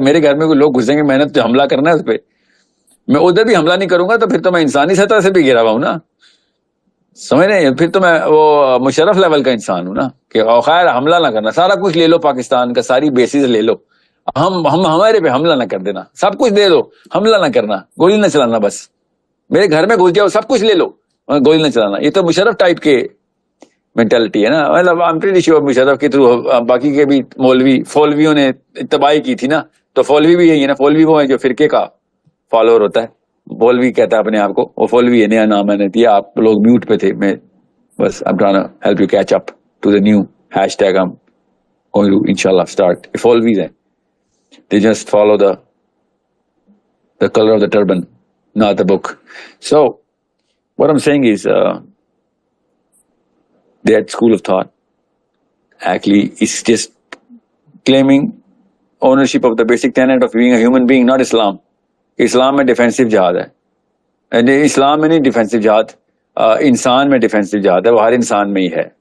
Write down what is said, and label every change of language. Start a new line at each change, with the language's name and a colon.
Urdu: میرے گھر میں کوئی لوگ گھسیں گے، میں نے تو حملہ کرنا ہے اس پہ، میں ادھر بھی حملہ نہیں کروں گا تو پھر تو میں انسانی سطح سے بھی گرا ہوا ہوں نا، سمجھ رہے ہیں؟ پھر تو میں وہ مشرف لیول کا انسان ہوں نا کہ خیر حملہ نہ کرنا، سارا کچھ لے لو پاکستان کا، ساری بیسز لے لو، ہم ہمارے پہ حملہ نہ کر دینا، سب کچھ دے دو، حملہ نہ کرنا، گولی نہ چلانا، بس میرے گھر میں گھس جاؤ سب کچھ لے لو، گولی نہ چلانا. یہ تو مشرف ٹائپ کے مینٹلٹی ہے نا. مطلب
English: I'm pretty sure
Urdu: مشرف کے تھرو باقی کے بھی فولویوں نے تباہی کی تھی نا، تو فولوی بھی یہی ہے نا، فولوی وہ ہے جو فرقے کا فالوور ہوتا ہے، فولوی کہتا ہے اپنے آپ کو، وہ فولوی ہے، نیا نام میں نے دیا. آپ لوگ میوٹ پہ تھے، میں بس
English: I'm trying to help you catch up to the new hashtag I'm going to inshallah start.
Urdu: فولویز ہیں،
English: they just follow the color of the turban, not the book. So what I'm saying is that school of thought actually is just claiming ownership of the basic tenet of being a human being, not Islam.
Urdu: اسلام میں defensive جہاد ہے، اسلام میں نہیں defensive جہاد، انسان میں defensive جہاد ہے، وہ ہر انسان میں ہی ہے.